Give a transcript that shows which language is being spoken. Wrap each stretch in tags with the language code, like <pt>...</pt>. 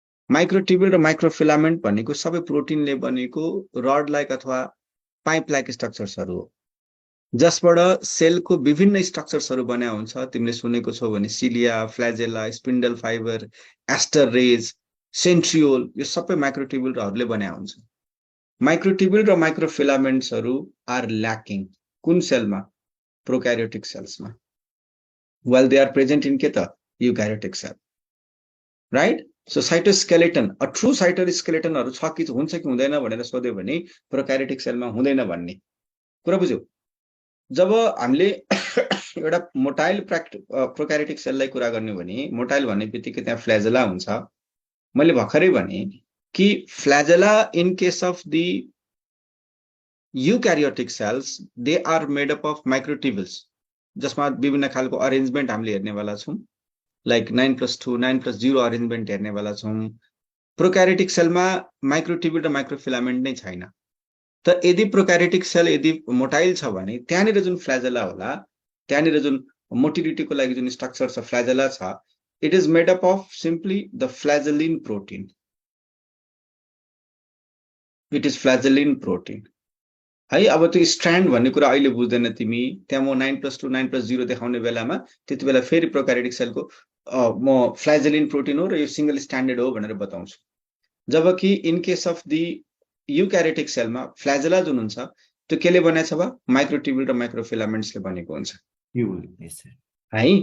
<ne>माइक्रोट्युब्युल र माइक्रोफिलामेन्ट भनेको सबै प्रोटिनले बनेको रड लाइक अथवा पाइप लाइक स्ट्रक्चर्सहरु हो, जसबाट सेलको विभिन्न स्ट्रक्चर्सहरु बन्या हुन्छ। तिमीले सुनेको छौ भने cilia, फ्ल्याजेला, spindle fibre, ester raise, सेन्ट्रियोल, यो सबै माइक्रोट्युब्युलहरुले बन्या हुन्छ। माइक्रोट्युब्युल र माइक्रोफिलामेन्ट्सहरु आर ल्याकिङ कुन सेलमा? Prokaryotic सेल्समा,</ne> <en>while they are present in</en> <ne>के त</ne> <en>eukaryotic cell, right?</en> <ne>So cytoskeleton, a true cytoskeletonहरु छ कि हुन्छ कि हुँदैन भनेर सोध्यो भने प्रोक्यारियोटिक सेलमा हुँदैन भन्ने कुरा बुझ्यौ। जब हामीले एउटा मोटाइल प्रोक्यारियोटिक सेललाई कुरा गर्ने भने मोटाइल भन्ने बित्तिकै त्यहाँ फ्ल्याजेला हुन्छ। मैले भर्खरै भने कि</ne> <en>flagella in case of the eukaryotic cells they are made up of microtubules,</en> <ne>जसमा विभिन्न खालको अरेन्जमेन्ट हामीले हेर्नेवाला छौं,</ne> <en>like 9+2 9+0 arrangement हेर्नेवाला छौं,</en> <ne>प्रोक्यारियोटिक सेलमा माइक्रोट्युब्युल र माइक्रोफिलामेन्ट नै छैन। त यदि प्रोक्यारियोटिक सेल यदि मोटाइल छ भने त्यहाँनिर जुन फ्ल्याजेला होला, त्यहाँनिर जुन मोटिलिटीको लागि जुन स्ट्रक्चर छ फ्ल्याजेला छ,</ne> <en>It is made up of simply the flagellin protein. It is flagellin protein है।</en> <ne>अब त्यो स्ट्रान्ड भन्ने कुरा अहिले बुझ्दैन तिमी, त्यहाँ म 9+2 9+0 देखाउने बेलामा त्यति बेला फेरि प्रोक्यारियोटिक सेलको म फ्ल्याजेलिन प्रोटिन हो र यो सिंगल स्ट्यान्डर्ड हो भनेर बताउँछु। जबकि</ne> <en>in case of the</en> <ne>eukaryotic सेलमा फ्ल्याजेला जुन हुन्छ त्यो केले बनेको छ माइक्रोट्युब्युल र माइक्रोफिलामेन्ट्सले बनेको हुन्छ है।</ne>